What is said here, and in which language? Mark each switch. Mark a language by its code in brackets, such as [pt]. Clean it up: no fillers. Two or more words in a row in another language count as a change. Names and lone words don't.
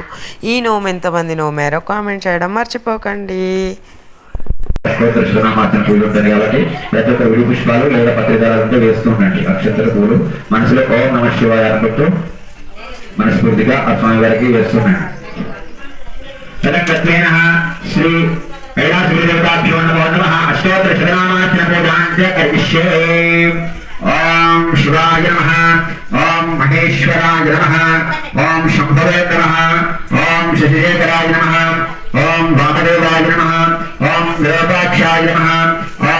[te] ఈ నోము ఎంతమంది నోమారో కామెంట్ చేయడం మర్చిపోకండి. కాబట్టి ప్రతి ఒక్క విడి పుష్పాలు లేదా పత్రికలతో వేస్తూ ఉండండి. అక్షంతర పూలు మనసులో [sa] ఓం నమః శివాయ [te] అనుకుంటూ మనస్ఫూర్తిగా ఆ స్వామి వారికి వేస్తున్నాడు. [sa] శ్రీ कैलासगिरिदेवताभ्यो नमो नमः। अष्टोत्तर शतनामार्चन पूजाञ्च करिष्ये। ओम शिवाय नमः, ओम महेश्वराय नमः, ओम शंभवे नमः, ओम शशिशेखराय नमः, ओम वामदेवाय नमः, ओम विरूपाक्षाय नमः, ओम